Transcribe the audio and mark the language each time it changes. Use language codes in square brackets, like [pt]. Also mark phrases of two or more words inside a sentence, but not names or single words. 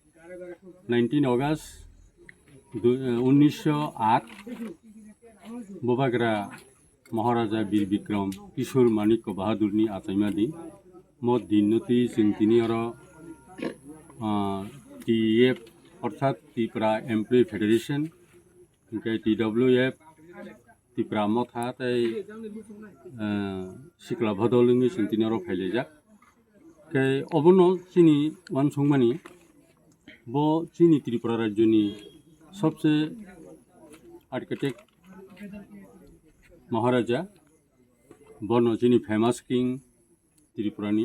[trp] 19 August 1908 Bobagra Maharaja Bir Bikram Kishore Manik Bahadur ni Ataimadi mod dinnoti sing tini aro TEF অর্থাৎ ত্রিপুরা এমপ্লয়ি ফেডারেশন hingkai TWF ত্রিপুরা মথা তাই sikla bhodolungi singtini aro phailejak kai obono chini wansongmani bo chini Tripura rajyoni sobse architect Maharaja bono chini [en] famous king [trp] Tripurani